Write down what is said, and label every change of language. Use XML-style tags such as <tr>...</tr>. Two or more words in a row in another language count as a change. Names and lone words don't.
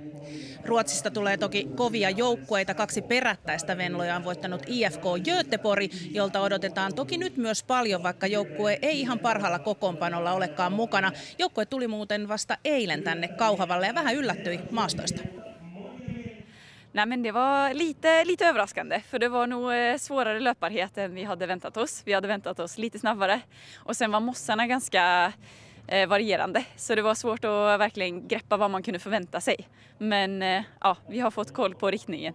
<fi>Ruotsista tulee toki kovia joukkueita. 2 perättäistä Venloja on voittanut IFK Göteborg, jolta odotetaan toki nyt myös paljon, vaikka joukkue ei ihan parhaalla kokoonpanolla olekaan mukana. Joukkue tuli muuten vasta eilen tänne Kauhavalle ja vähän yllättyi maastoista.</fi> <sv>Nej, men det var lite överraskande, för det var nog svårare löparhet än vi hade väntat oss. Vi hade väntat oss lite snabbare och sen var mossarna ganska varierande, så det var svårt att verkligen greppa vad man kunde förvänta sig. Men ja, vi har fått koll på riktningen.</sv>